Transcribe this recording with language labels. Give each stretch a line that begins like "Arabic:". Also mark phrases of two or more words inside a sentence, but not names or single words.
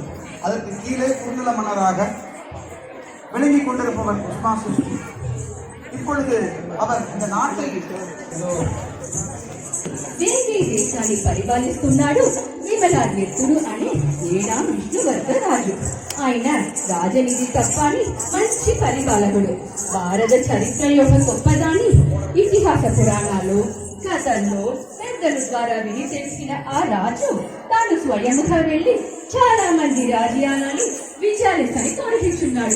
Tamil: அதற்கு கீழே குறுநில மன்னராக விளங்கி கொண்டிருப்பவர் புஷ்மா சிருஷ்டி. இப்பொழுது அவர் இந்த நாட்டை
Telugu: వేరే దేశాన్ని పరిపాలిస్తున్నాడు విమలాద్యత్తుడు అనే 7వ విష్ణువర్ధ రాజు. ఆయన రాజనీతి తప్పని మంచి పరిపాలకుడు. భారత చరిత్ర యొక్క గొప్పదాన్ని ఇతిహాస పురాణాలు కథల్లో పెద్దల ద్వారా విని తెలిసిన ఆ రాజు తాను స్వయంగా వెళ్లి చాలా మంది రాజ్యాలని విచారించని తోడిచున్నాడు.